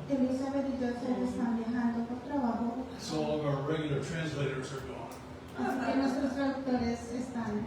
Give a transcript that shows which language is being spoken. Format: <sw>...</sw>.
<es>Elizabeth y Joseph están viajando por trabajo.</es> <en>So all of our regular translators are gone.</en> <es>Así que nuestros traductores están.</es>